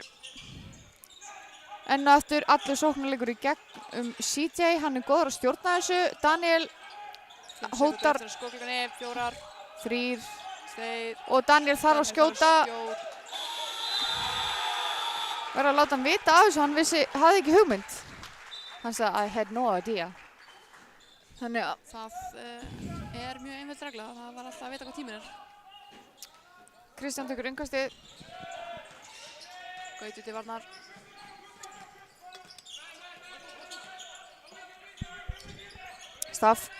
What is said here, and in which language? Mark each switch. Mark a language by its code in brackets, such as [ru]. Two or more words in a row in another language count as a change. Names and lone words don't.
[is] Enn og aftur allur sóknarleikur í gegn CJ. Hann er góður að stjórna þessu. Daniel hótar Skóklíkunni, 4, 3 2. og Daniel þarf að skjóta. Verður að láta hann vita af þessu, hann hafði ekki hugmynd. Hann sagði, [en] I had no idea. [is] Þannig að Það er mjög einföld regla. Það var alltaf að vita hvað tíminn er. Kristján tekur innkastið. Gauti til varnar. Staff.